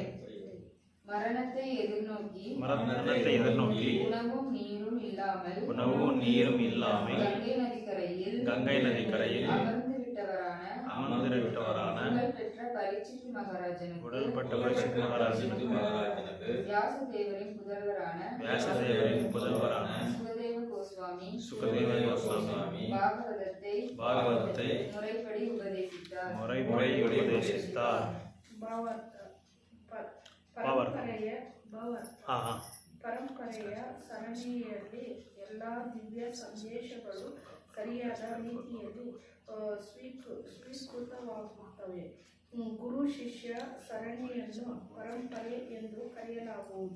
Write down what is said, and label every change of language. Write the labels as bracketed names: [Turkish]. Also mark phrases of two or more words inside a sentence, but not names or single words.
[Tamil] மரணத்தை எதிர்நோக்கி உணவும் நீரும் இல்லாமல் கங்கை நதிக்கரையில் அமர்ந்து விட்டவரான உடல்பட்ட பரீட்சித் மகாராஜனுக்கு வியாசதேவரின் புதல்வரான சுகதேவ கோஸ்வாமி பாகவதத்தை முறைப்படி உபதேசித்தார். [Kannada] ಪರಂಪರೆಯ ಸರಣಿಯಲ್ಲಿ ಎಲ್ಲ ದಿವ್ಯ ಸಂದೇಶಗಳು ಸರಿಯಾದ ರೀತಿಯಲ್ಲಿ ಸ್ವೀಕೃತವಾಗುತ್ತವೆ. ಗುರು ಶಿಷ್ಯ ಸರಣಿಯನ್ನು ಪರಂಪರೆ ಎಂದು ಕರೆಯಲಾಗುವುದು.